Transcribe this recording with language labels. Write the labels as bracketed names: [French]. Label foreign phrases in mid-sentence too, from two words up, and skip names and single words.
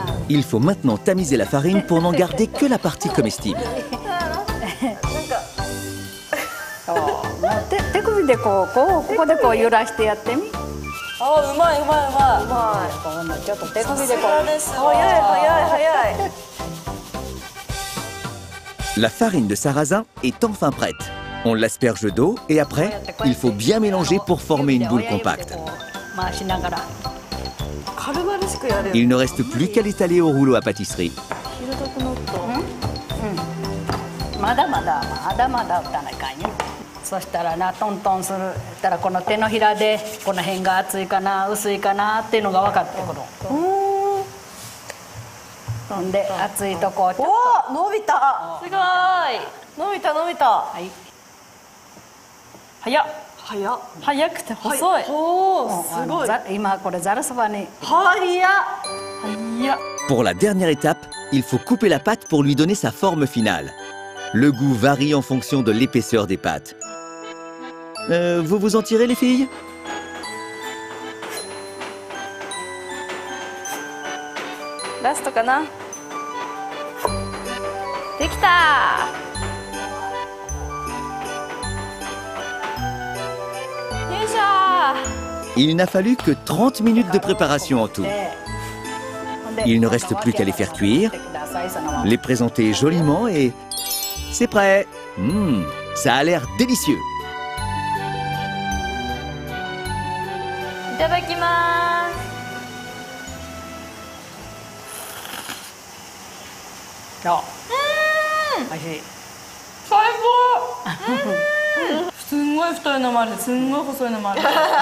[French] Il faut maintenant tamiser la farine pour n'en garder que la partie comestible. [Japanese] 手首でここでこう揺らしてやってみ。あ、うまいうまいうまい。今度ちょっと手首でこう。早い。 [French] La farine de sarrasin est enfin prête. On l'asperge d'eau et après, il faut bien mélanger pour former une boule compacte. [Japanese] 回しながら。軽々しくやる。 [French] Il ne reste plus qu'à l'étaler au rouleau à pâtisserie. [Japanese] 平たくなった。まだまだ打たないかんよ。そしたらなトントンする。したらこの手のひらでこの辺が厚いかな薄いかなっていうのが分かってくる。そんで厚いとこちょっと。お、伸びた。すごい。伸びた。はい。早くて細い。おお、すごい。今これざるそばに。早っ。 [French] Pour la dernière étape, il faut couper la pâte pour lui donner sa forme finale. Le goût varie en fonction de l'épaisseur des pâtes. Vous vous en tirez, les filles? [Japanese] ラストかな。できた。よいしょ。 [French] Il n'a fallu que 30 minutes de préparation en tout. Il ne reste plus qu'à les faire cuire, les présenter joliment et c'est prêt. Ça a l'air délicieux. [Japanese] いただきます。おいしい。最高。すんごい太いのもある。すんごい細いのもある。